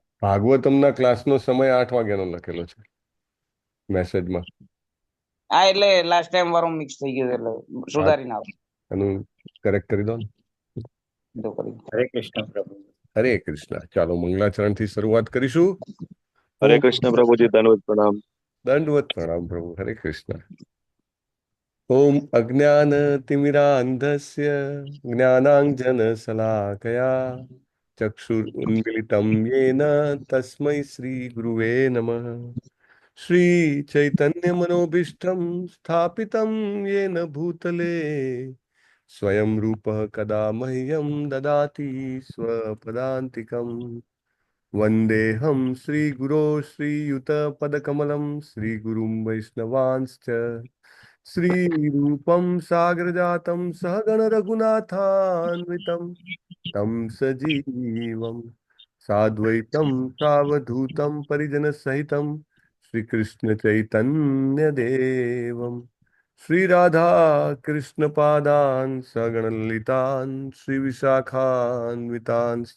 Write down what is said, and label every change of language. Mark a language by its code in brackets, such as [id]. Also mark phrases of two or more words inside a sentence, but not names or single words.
[gu] ભાગવતમના ક્લાસનો સમય 8 વાગ્યાનો લખેલો છે મેસેજમાં. હા, એટલે [en] last time [gu] વાળું મિક્સ થઈ ગયું, એટલે સુધારીને આવો. એનું કરેક્ટ કરી દો ને. તો કરી. હરે કૃષ્ણ પ્રભુ. હરે કૃષ્ણ. ચાલો મંગલાચરણથી શરૂઆત કરીશું. हरे ઓમ [hi] कृष्ण प्रभु जी दंडवत प्रणाम। [gu] દંડવત પ્રણામ પ્રભુ. હરે કૃષ્ણ. [sa] ઓમ અજ્ઞાનતિમિરાંધસ્ય જ્ઞાનાંજનશલાકયા ચક્ષુરુન્મિલિतं येन તસ્मै શ્રી ગુરુવે નમઃ. શ્રી ચૈતન્યમનોભીષ્ટં સ્થાપિतं येन भूतले स्वयं रूपः कदा मह्यं ददाति स्वपदान्तिकम्. वन्देऽहं श्रीगुरो श्रीयुतपदकमलं श्रीगुरुं वैष्णवांश्च श्रीरूपं सागरजातं सहगणरघुनाथान्वितं तं सजीवं साद्वैतं सावधूतं परिजनसहितं श्रीकृष्णचैतन्यदेवं श्रीराधा कृष्णपादान् सगणललितान् श्रीविशाखान्वितांश्च।